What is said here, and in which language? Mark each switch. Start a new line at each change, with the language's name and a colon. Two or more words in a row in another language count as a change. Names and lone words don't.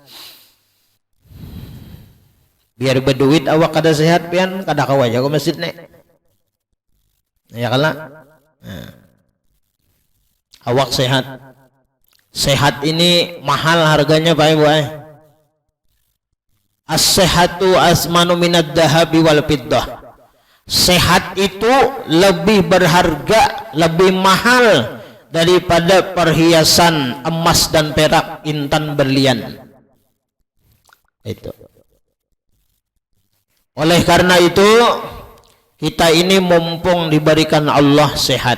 Banjar: Biar berduit awak kada sehat pian kada kawa aja ke masjid nek. Ya kala. Nah, awak sehat.
Indonesian: Sehat ini mahal harganya Pak Ibu.
Arabic: الصحة أثمن من الذهب والفضة.
Indonesian: Sehat itu lebih berharga, lebih mahal daripada perhiasan emas dan perak, intan, berlian. Itu. Oleh karena itu kita ini mumpung diberikan Allah sehat.